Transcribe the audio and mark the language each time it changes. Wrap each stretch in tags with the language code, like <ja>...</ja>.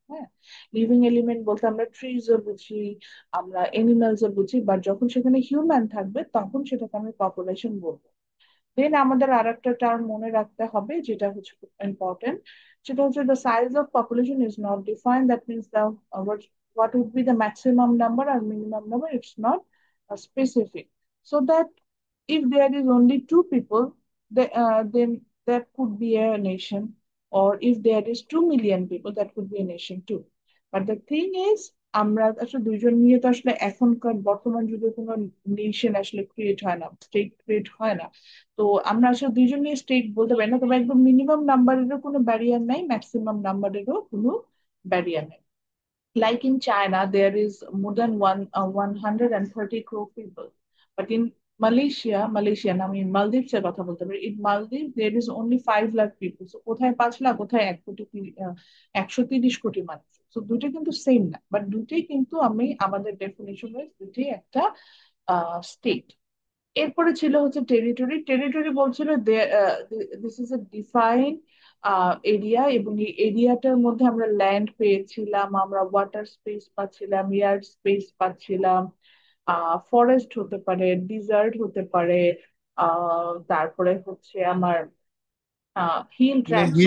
<bn>হ্যাঁ, living element বলতে আমরা ট্রিজও বুঝি, আমরা এনিম্যালসও বুঝি, বাট যখন সেখানে হিউম্যান থাকবে তখন সেটাকে আমি পপুলেশন বলবো। দেন আমাদের আর একটা টার্ম মনে রাখতে হবে যেটা হচ্ছে ইম্পর্টেন্ট, সেটা হচ্ছে</bn> <en>the size of population is not defined. That means the what would be the maximum number or minimum number, it's not specific. So that if there is only two people, then that could be a nation, or if there is 2 million people, that could be a nation too. But the thing is,</en> <bn>আমরা আসলে দুইজন নিয়ে তো আসলে এখনকার বর্তমান যুগে কোনো নেশন আসলে ক্রিয়েট হয় না, স্টেট ক্রিয়েট হয় না। তো আমরা আসলে দুইজন নিয়ে স্টেট বলতে পারি না, তবে একদম মিনিমাম নাম্বারেরও কোনো ব্যারিয়ার নাই, ম্যাক্সিমাম নাম্বারেরও কোনো ব্যারিয়ার নাই।</bn> <en>Like in China, there is more than 130 crore people. But in Malaysia, I mean Maldives</en> <bn>এর কথা বলতে পারি,</bn> <en>in Maldives there is only 5 lakh people.</en> <bn>So কোথায় 5 লাখ, কোথায় 130 কোটি মানুষ। তো দুটো কিন্তু সেম না, বাট দুটোই কিন্তু আমি আমাদের ডেফিনেশন দুটোই একটা স্টেট। এরপরে ছিল হচ্ছে টেরিটরি। টেরিটরি বলছিল</bn> <en>this is a define area,</en> <bn>এবং এই এরিয়াটার মধ্যে আমরা ল্যান্ড পেয়েছিলাম, আমরা ওয়াটার স্পেস পাচ্ছিলাম, এয়ার স্পেস পাচ্ছিলাম, ফরেস্ট হতে পারে, ডিজার্ট হতে পারে, তারপরে হচ্ছে আমার হিল ট্র্যাক্স</bn>